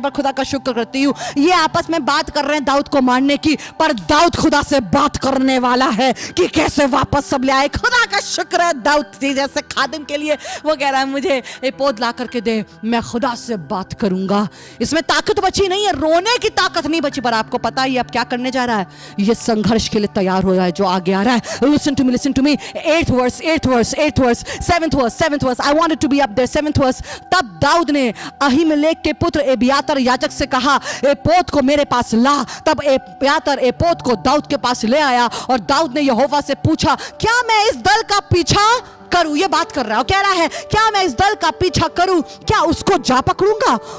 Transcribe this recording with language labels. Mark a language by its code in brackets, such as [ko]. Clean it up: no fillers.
[hi] पर खुदा का शुक्र करती हूँ, ये आपस में बात कर रहे हैं दाऊद को मारने की, पर दाऊद खुदा से बात करने वाला है कि कैसे वापस सब ले आए। खुदा का शुक्र है दाऊद जैसे खादिम के लिए वो कह रहा है मुझे एपोद ला करके दे, मैं खुदा से बात करूंगा। इसमें ताकत बची नहीं है, रोने की ताकत नहीं बची। पर आपको पता है ये अब क्या करने जा रहा है? ये संघर्ष लिए तैयार हो रहा है जो आगे आ रहा है। [en] Listen to me 8th verse 7th verse I wanted to be up there 7th verse। [hi] तब दाऊद ने अहीमेलेक के पुत्र एबियातार याजक से कहा, एपोद को मेरे पास ला। तब एबियातार एपोद को दाऊद के पास ले आया। और दाऊद ने यहोवा से पूछा, क्या मैं इस दल का पीछा करूं? ये बात कर रहा है, कह रहा है क्या मैं इस दल का पीछा करूं, क्या उसको जा पकड़ूंगा?